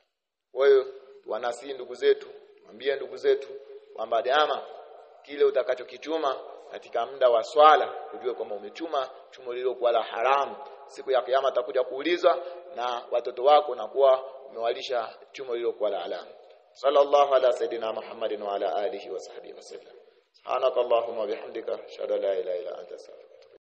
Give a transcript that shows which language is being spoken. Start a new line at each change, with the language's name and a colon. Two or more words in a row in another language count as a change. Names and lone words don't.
Swahili: Kwa hiyo wanasi ndugu zetu, mwambie ndugu zetu kwamba daima kile utakachokichuma katika muda wa swala ujue kwamba umechuma chumo lilokuwa la haramu. Siku ya kiyama utakuja kuulizwa na watoto wako na kuwa umewalisha chumo lilokuwa la haramu.
Arabic: صلى الله على سيدنا محمد وعلى آله وصحبه وسلم. سبحانك اللهم وبحمدك أشهد أن لا إله إلا أنت أستغفرك